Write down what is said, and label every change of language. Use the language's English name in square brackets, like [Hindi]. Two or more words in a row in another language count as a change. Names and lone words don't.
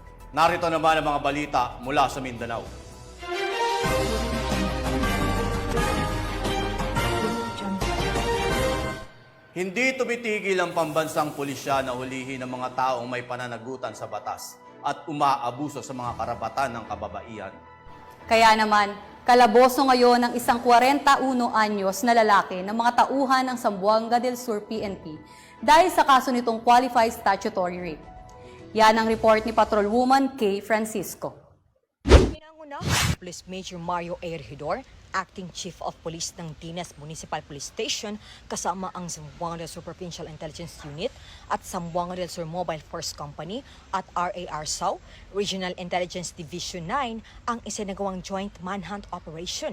[Filipino] Narito naman ang mga balita mula sa Mindanao. Hindi tumitigil ang pambansang pulisya na hulihin ng mga taong may pananagutan sa batas at umaabuso sa mga karapatan ng kababaihan. Kaya naman, kalaboso ngayon ng isang 41 anyos na lalaki ng mga tauhan ng Zamboanga del Sur PNP dahil sa kaso nitong [English] qualified statutory rape. [Filipino] Yan ang report ni Patrolwoman Kay Francisco. Pinanguna, Police Major Mario A. Regidor, Acting Chief of Police ng Dinas Municipal Police Station, kasama ang Zamboanga del Sur Provincial Intelligence Unit at Zamboanga del Sur Mobile Force Company at RAR SAU, Regional Intelligence Division 9, ang isinagawang [English] joint manhunt operation.